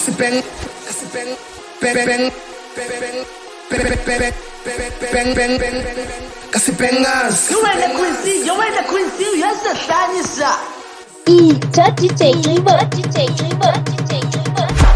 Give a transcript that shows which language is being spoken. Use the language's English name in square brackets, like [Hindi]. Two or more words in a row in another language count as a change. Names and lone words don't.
[English] You ain't the Quincy, you ain't the Quincy, [Zulu] uyasahlanyisa. Ita DJ Gqom, DJ Gqom, DJ Gqom.